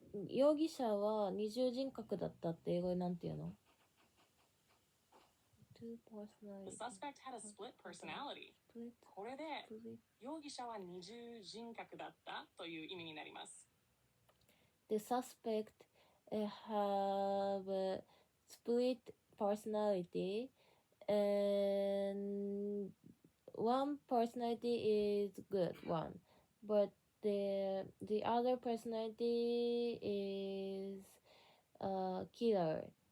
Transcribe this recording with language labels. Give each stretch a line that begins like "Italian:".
Japanese: 容疑者は二重人格だったって英語でなんて言うの？
English: The suspect had a split personality.
Japanese: これで、容疑者は二重人格だったという意味になります。
English: The suspect have a split personality, and one personality is good one, but the other personality is a killer.